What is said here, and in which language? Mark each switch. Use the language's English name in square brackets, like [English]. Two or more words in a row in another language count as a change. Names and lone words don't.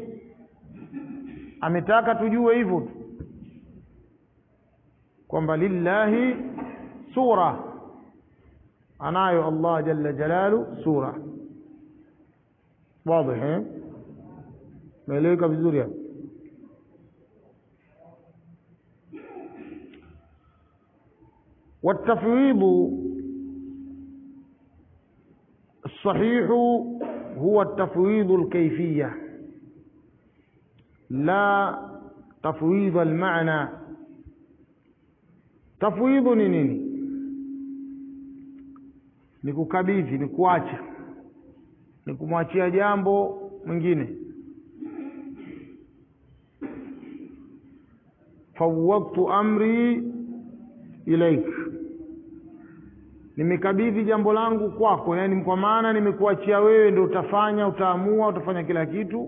[Swahili] Ametaka tujue hivyo kwamba lillahi sura, anayo Allah [Arabic] جل جلاله [Swahili] sura. wazi? Naeleweka vizuri hapo? [Arabic] والتفويض الصحيح هو التفويض الكيفية لا تفويض المعنى. [Swahili] تفويض ni nini? Ni kukabidhi, ni kuacha, ni kumwachia jambo mwingine. [Arabic] فوضت أمري إليك, [Swahili] nimekabidhi jambo langu kwako, yani kwa maana nimekuachia wewe, ndio utafanya, utaamua, utafanya kila kitu.